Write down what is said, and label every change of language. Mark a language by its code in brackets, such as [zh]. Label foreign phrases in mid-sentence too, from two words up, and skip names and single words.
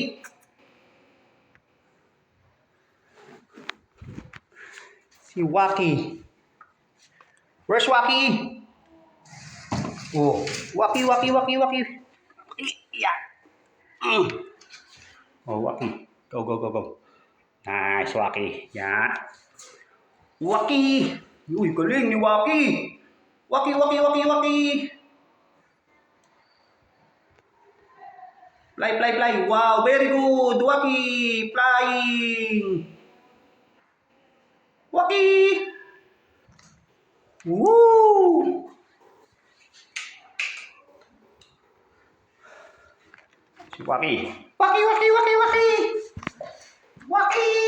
[tl] Si Waki. [en] Where's Waki? Oh, Waki, Waki, Waki, Waki. Yeah. Oh, Waki. Go, go, go, go. Nice, Waki. Yeah. Waki. [tl] Uy, galing ni Waki. Waki, Waki, Waki, Waki. [en] Fly, fly, fly. Wow, very good. Waki, flying. Waki. Woo. [tl] Si Waki. [en] Waki, Waki, Waki, Waki. Waki.